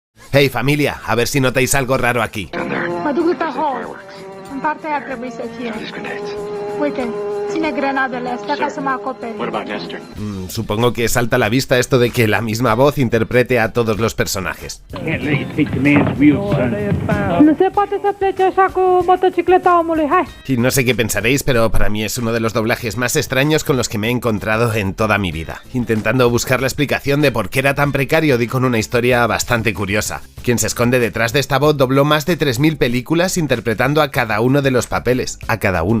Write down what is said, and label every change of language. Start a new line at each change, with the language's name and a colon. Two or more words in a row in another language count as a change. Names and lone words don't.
Spanish: Hey familia, a ver si notáis algo raro aquí.
Romanian: Mă duc la hall. În partea aia trebuie să fie. Uite, ține grenadele astea ca să mă acopere.
Spanish: Supongo que salta a la vista esto de que la misma voz interprete a todos los personajes.
Romanian: Nu se poate să plece așa cu motocicleta omului, hai!
Spanish: Y no sé qué pensaréis, pero para mí es uno de los doblajes más extraños con los que me he encontrado en toda mi vida. Intentando buscar la explicación de por qué era tan precario, di con una historia bastante curiosa. Quien se esconde detrás de esta voz dobló más de 3000 películas interpretando a cada uno de los papeles, a cada uno.